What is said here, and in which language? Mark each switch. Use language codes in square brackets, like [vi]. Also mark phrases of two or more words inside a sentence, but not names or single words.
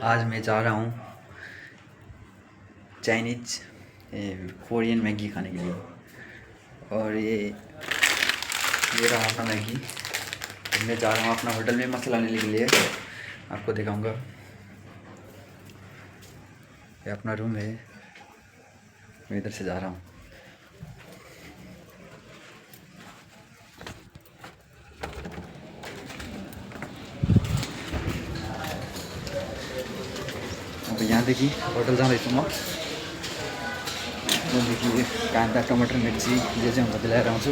[hi] आज मैं जा रहा हूँ [en] Chinese Korean [hi] मैगी खाने के लिए। और ये रहा अपना मैगी। मैं जा रहा हूँ अपना होटल में मसाला लेने के लिए, आपको दिखाऊंगा। ये अपना रूम है, मैं इधर से जा रहा हूँ। [ne] अब यहाँदेखि होटल जाँदैछु म। त्यहाँदेखि काँदा टमाटर मिर्ची जे चाहिँ हुन्छ त्यो ल्याएर आउँछु।